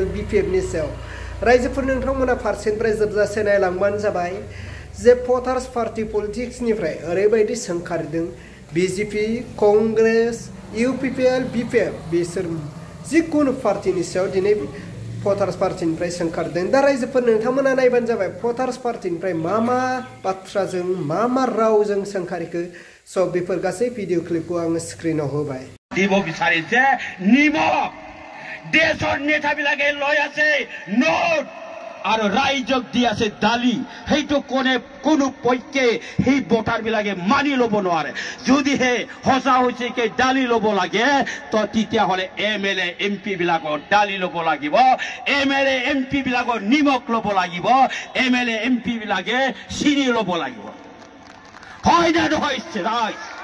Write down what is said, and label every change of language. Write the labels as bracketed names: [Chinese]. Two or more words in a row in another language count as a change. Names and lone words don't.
[Bodo] बीपीएफनि सायाव रायजोफोर नोंथांमोना फारसेनिफ्राय जोबजासे नायलांबानो जाबाय जे भटार्स पार्टी पलिटिक्सनिफ्राय ओरैबायदि सोंखारिदों बीजेपी कंग्रेस यूपीपीएल बीपीएफ बिसोर जिकुनु पार्टीनि सायाव दिनै भटार्स पार्टीनिफ्राय सोंखारदों दा रायजोफोर नोंथांमोना नायबानो जाबाय भटार्स पार्टीनिफ्राय मा बाथ्राजों मा रावजों सोंखारिखो स' बेफोर गासै भिडिअ क्लिपखौ आङो स्क्रिनाव होबाय [Assamese] দিব বিচাৰিছে নিমক দেশৰ নেতাবিলাকে লৈ আছে নোট আৰু ৰাইজক দি আছে দালি সেইটো কোনো পক্ষে সেই ভোটাৰবিলাকে মানি ল'ব নোৱাৰে যদিহে সঁচা হৈছে কি দালি ল'ব লাগে তো তেতিয়াহ'লে এমএলএ এমপি বিলাকৰ দালি ল'ব লাগিব এমএলএ এমপি বিলাকৰ নিমখ ল'ব লাগিব এমএলএ এমপি বিলাকে চিনি ল'ব লাগিব হয় না নহয় ৰাইজ